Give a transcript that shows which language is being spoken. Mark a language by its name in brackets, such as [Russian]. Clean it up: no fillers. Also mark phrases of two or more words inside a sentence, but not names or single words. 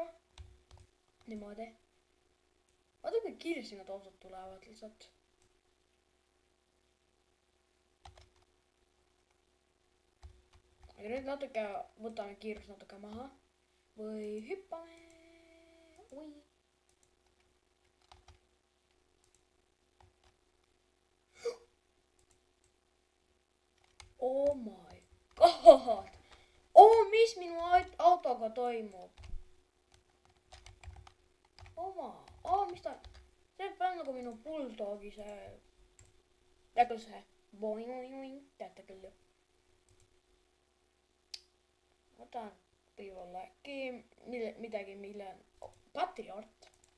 [Estonian] Niimoodi. Vaata kui kiiresti need autod tulevad lihtsalt. Aga nüüd natuke võtame kiirust natuke maha. Või hüppame. Oi. [English] Oh my god. [Estonian] Mis minu autoga toimub? Mis ta? See peab nagu minu bulldogi see. Teate see? Boing. Teate küll ju. Võtan võib-olla äkki midagi, mille on Patriot.